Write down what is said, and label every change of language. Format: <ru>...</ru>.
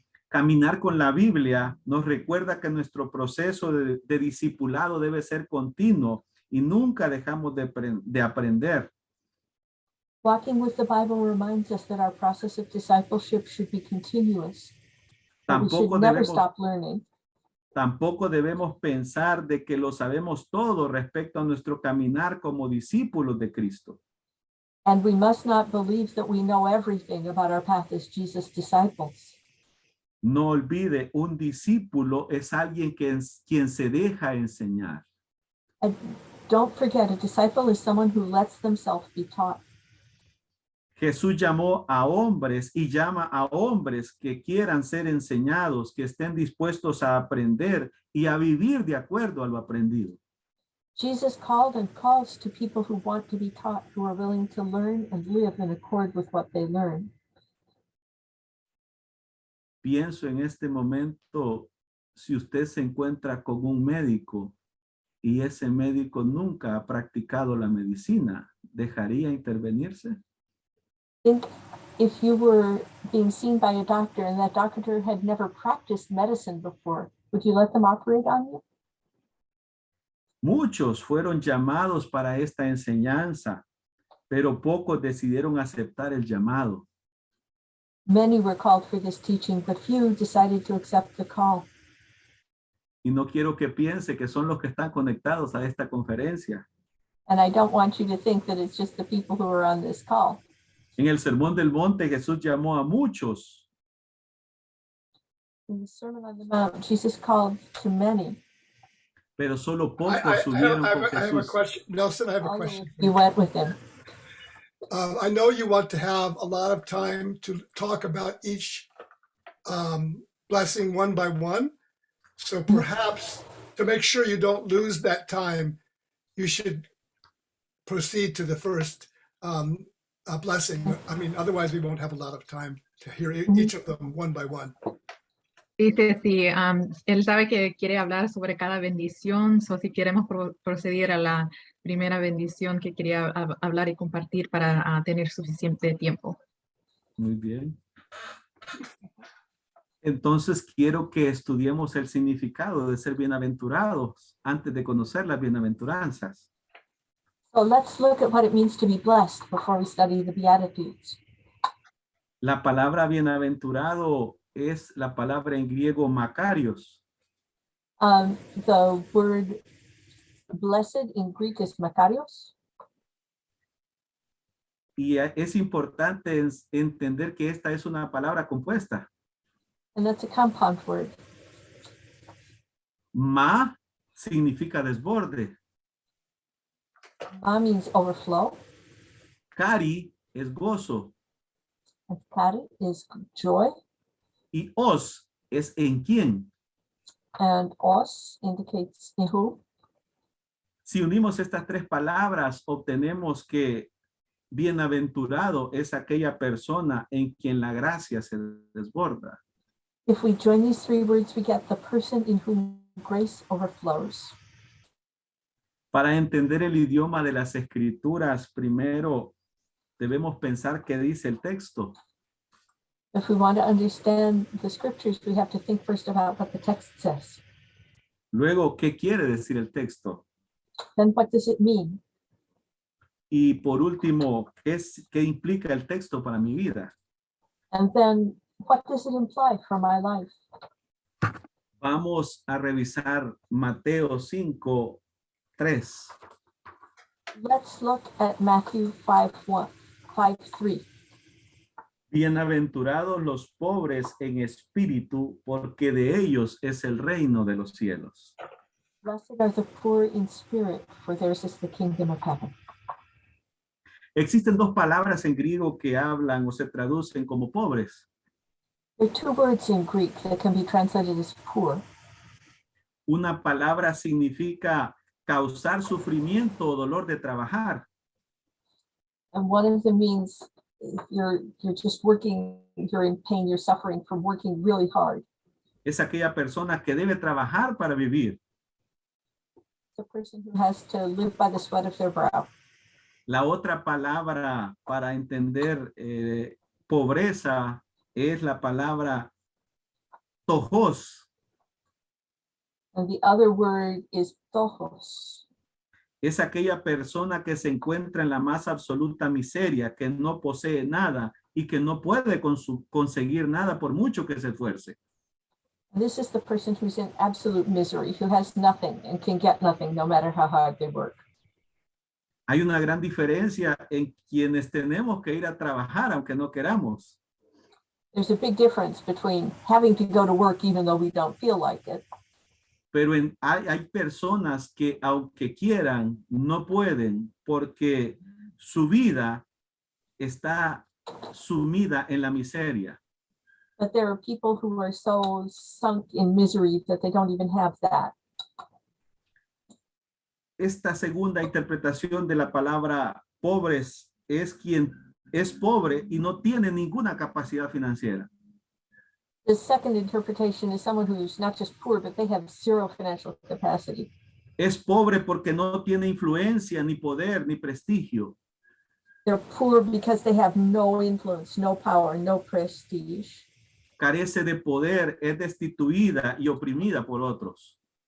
<es>Caminar con la Biblia nos recuerda que nuestro proceso de discipulado debe ser continuo y nunca dejamos de aprender.</es> <en>Walking with the Bible reminds us that our process of discipleship should be continuous. That we should never stop learning.</en> <es>Tampoco debemos pensar de que lo sabemos todo respecto a nuestro caminar como discípulos de Cristo.</es> <en>And we must not believe that we know everything about our path as Jesus' disciples.</en> <es>No olvide, un discípulo es alguien quien se deja enseñar.</es> <en>And don't forget, a disciple is someone who lets themselves be taught.</en> <es>Jesús llamó a hombres y llama a hombres que quieran ser enseñados, que estén dispuestos a aprender y a vivir de acuerdo a lo aprendido.</es> <en>Jesus called and calls to people who want to be taught, who are willing to learn and live in accord with what they learn.</en> <es>Pienso en este momento, si usted se encuentra con un médico y ese médico nunca ha practicado la medicina, ¿dejaría intervenirse?</es> <en>Think if you were being seen by a doctor and that doctor had never practiced medicine before, would you let them operate on you?</en> <es>Muchos fueron llamados para esta enseñanza, pero pocos decidieron aceptar el llamado.</es> <en>Many were called for this teaching, but few decided to accept the call.</en> <es>Y no quiero que piense que son los que están conectados a esta conferencia.</es> <en>And I don't want you to think that it's just the people who are on this call.</en> <es>En el Sermón del Monte, Jesús llamó a muchos,</es> <en>In the Sermon on the Mount, Jesus called to many.</en> <es>pero solo pocos</es> <en>I</en> <es>subieron</es> <en>have</en> <es>con</es> <en>a</en> <es>Jesús.</es> <en>question. Nelson, I have a All question. you went with him. I know you want to have a lot of time to talk about each blessing one by one. So perhaps to make sure you don't lose that time, you should proceed to the first blessing. I mean, otherwise we won't have a lot of time to hear each of them one by one.</en> <es>Dice, sí, él sabe que quiere hablar sobre cada bendición, so si queremos proceder a la primera bendición que quería hablar y compartir para tener suficiente tiempo. Muy bien. Entonces quiero que estudiemos el significado de ser bienaventurados antes de conocer las bienaventuranzas.</es> <en>So let's look at what it means to be blessed before we study the Beatitudes.</en> <es>La palabra bienaventurado es la palabra en griego makarios.</es> <en>The word blessed in Greek is makarios.</en> <es>Y es importante entender que esta es una palabra compuesta.</es> <en>And that's a compound word.</en> <es>Ma significa desborde.</es> <en>Ma means overflow.</en> <es>Cari es gozo.</es> <en>And kari is joy.</en> <es>Y os es en quién.</es> <en>And os indicates in who.</en> <es>Si unimos estas tres palabras, obtenemos que bienaventurado es aquella persona en quien la gracia se desborda.</es> <en>If we join these three words, we get the person in whom grace overflows.</en> <es>Para entender el idioma de las escrituras, primero debemos pensar qué dice el texto.</es> <en>If we want to understand the scriptures, we have to think first about what the text says.</en> <es>Luego, ¿qué quiere decir el texto?</es> <en>Then what does it mean?</en> <es>Y por último, ¿qué implica el texto para mi vida?</es> <en>And then what does it imply for my life?</en> <es>Vamos a revisar Mateo 5:3.</es> <en>Let's look at Matthew 5:3.</en> <es>Bienaventurados los pobres en espíritu, porque de ellos es el reino de los cielos.</es> <en>Blessed are the poor in spirit, for theirs is the kingdom of heaven.</en> <es>Existen dos palabras en griego que hablan o se traducen como pobres.</es> <en>There are two words in Greek that can be translated as poor.</en> <es>Una palabra significa causar sufrimiento o dolor de trabajar.</es> <en>And one of them means you're just working, you're in pain, you're suffering from working really hard.</en> <es>Es aquella persona que debe trabajar para vivir.</es> <en>The person who has to live by the sweat of their brow.</en> <es>La otra palabra para entender pobreza es la palabra tojos.</es> <en>And the other word is ptochos.</en> <es>Es aquella persona que se encuentra en la más absoluta miseria, que no posee nada y que no puede conseguir nada por mucho que se esfuerce.</es> <en>And this is the person who's in absolute misery, who has nothing and can get nothing no matter how hard they work.</en> <es>Hay una gran diferencia en quienes tenemos que ir a trabajar aunque no queramos.</es> <en>There's a big difference between having to go to work even though we don't feel like it.</en> <es>Pero hay personas que aunque quieran, no pueden porque su vida está sumida en la miseria.</es> <en>But there are people who are so sunk in misery that they don't even have that.</en> <es>Esta segunda interpretación de la palabra pobres es quien es pobre y no tiene ninguna capacidad financiera.</es> <en>The second interpretation is someone who's not just poor, but they have zero financial capacity.</en> <es>Es pobre porque no tiene influencia, ni poder, ni prestigio.</es> <en>They're poor because they have no influence, no power, no prestige.</en> <es>Carece de poder, es destituida y oprimida por otros.</es>